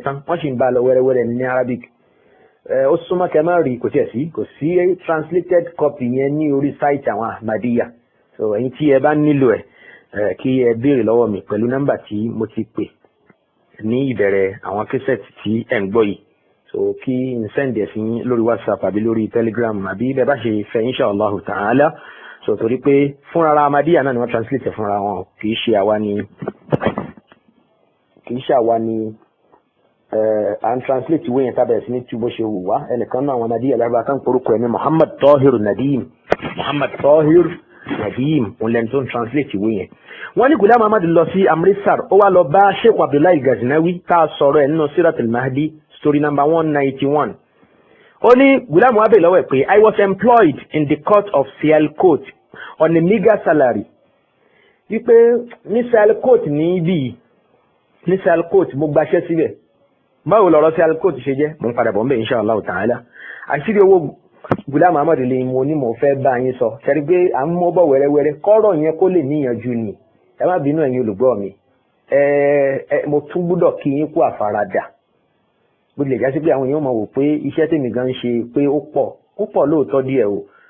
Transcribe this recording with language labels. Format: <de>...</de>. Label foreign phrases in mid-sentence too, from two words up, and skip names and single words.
<yo>tán wọ́n sì ń bá a lọ wẹ́rẹ́wẹ́rẹ́ ní Arabic ó súnmọ́ kẹ́ máa rí kò sí</yo> <en>translated copy</en> <yo>yẹn ní orí site àwọn Ahmadiyya so ẹ̀yin tí ẹ bá nílò ẹ̀ kí ẹ béèrè lọ́wọ́ mi pẹ̀lú nọ́mbà tí mo ti pè ní ìbẹ̀rẹ̀ àwọn kẹsẹ̀tì tí ẹ̀ ń gbọ́ yìí so kí n send ẹ̀ sí lórí WhatsApp àbí lórí Telegram àbí bẹ́ẹ̀ bá ṣe fẹ́</yo> <ar>إن شاء الله تعالى</ar> <yo>so torí pé fúnra Ahmadiyya náà ni wọ́n translate fúnra wọn kì í ṣe àwa ni à ń translate ìwé yẹn tábẹ̀ sí ní tí bó ṣe wù wá ẹnìkan náà àwọn Ahmadiyya lárúbá kan porúkọ ẹni Muhammad Tahir Nadim òun lẹni tó ń translate ìwé yẹn wọ́n ní Ghulam Ahmad lọ sí Amritsar ó wá lọ bá Sheikh Abdullahi Ghaznawi tá a sọ̀rọ̀ ẹ̀ nínú Siratul Mahdi</yo> <en>story number 191</en> <yo>ó ní Ghulam Ahmad lọ́wọ́ ẹ̀ pé</yo> <en>I was employed in the court of Sialkot on a meager salary</en> <yo>wípé ní Sialkot ní Sialkot mo gbaṣẹ́ síbẹ̀ báwo lọ̀rọ̀ Sialkot ṣe jẹ́ mo ń padà bọ̀ ń bẹ̀</yo> <ar>إن شاء الله تعالى</ar> <yo>àṣírí owó Ghulam Ahmad lè mo ní mo fẹ́ bá yín sọ ṣẹ́rí pé à ń mọ́ bọ̀ wẹ́rẹ́wẹ́rẹ́ kọ́rọ̀ yẹn kó lè níyànjú ni ẹ má bínú ẹ̀yin olùgbọ́ mi mo tún gbúdọ̀ kí yín kú àfaradà bó tilẹ̀ já sí pé àwọn èèyàn mọ̀ wò pé iṣẹ́ tèmi gan ń ṣe pé ó pọ̀ lóòótọ́ díẹ̀ ó</yo>